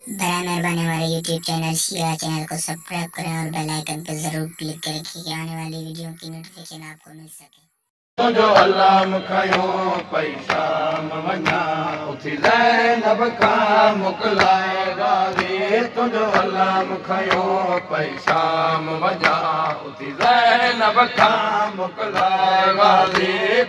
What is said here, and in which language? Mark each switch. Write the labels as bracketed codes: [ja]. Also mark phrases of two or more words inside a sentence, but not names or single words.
[ur] برائے مہربانی ہمارے YouTube چینل شیعہ چینل کو سبسکرائب کریں اور بیل آئیکن پہ ضرور کلک کریں، کیونکہ آنے والی ویڈیو کی نوٹیفیکیشن آپ کو مل سکے۔ [sd] تنهنجو الله مون کڻيو پئي شام وڃان، اٿي زينب کان موڪلائي غازي. تنهنجو الله مون ڪڻيو پئي شام وڃان، اٿي زينب کان موڪلائي غازي.